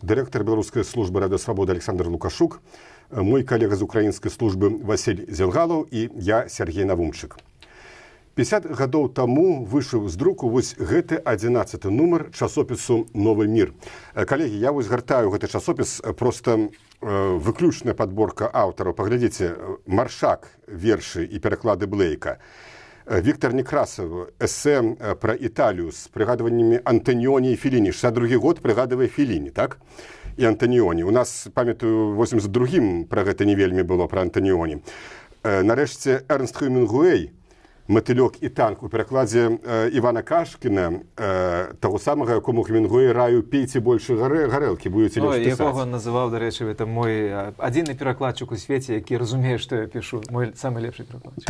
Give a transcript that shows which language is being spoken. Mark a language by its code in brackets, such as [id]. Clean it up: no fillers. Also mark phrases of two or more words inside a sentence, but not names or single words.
[be] Дырэктар беларускай службы радыёсвабоды Александр Лукашук, мой калега з украінскай службы Васіль Зелгалаў і я, Сергей Навумчык. 50 гадоў таму выйшаў з друку вось гэты 11-ы нумар часопісу «Новы мір». Калегі, я вось гартаю гэты часопіс, проста выключная падборка аўтараў. Паглядзіце, Маршак, вершы і пераклады Блейка. [uk] Віктор Некрасов, эссе про Італію з пригадуваннями Антоніоні і Феліні. 62-й год пригадує Феліні, так? [be] І Антоніоні. У нас, пам'ятаю, 82-м про гэта не вельмі было, про Антоніоні. [uk] Нарешті, Ернст Хемінгуэй, «Матылёк і танк» у перакладзе Івана Кашкіна, того самого, якому Хемінгуэй раю «Пейце больше гарэлкі, будете лепш пісаць». [be] Якого называў, дарэчы, это мой адзіны перакладчык у свеце, які разумее, што я пішу, мой самы лепшы перакладчык.